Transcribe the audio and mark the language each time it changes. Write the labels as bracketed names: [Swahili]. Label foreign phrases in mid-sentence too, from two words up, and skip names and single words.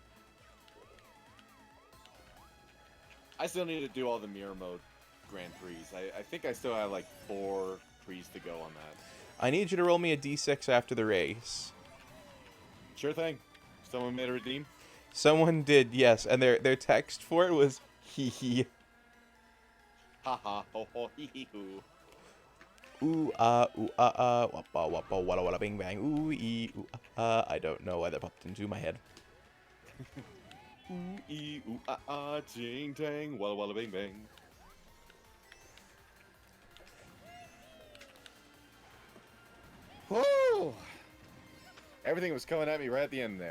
[English] I still need to do all the mirror mode Grand Prix. I think I still have like 4 Prix to go on that. I need you to roll me a d6 after the race. Sure thing. Someone made a redeem? Someone did, yes, and their text for it was hee hee. Haha, ho ho hee hee hoo. Ooh wappa wappa walla walla bing bang, ooh ee ooh I don't know why that popped into my head. Ooh ee ooh ting tang, walla walla bing bang. Whoa! Everything was coming at me right at the end there.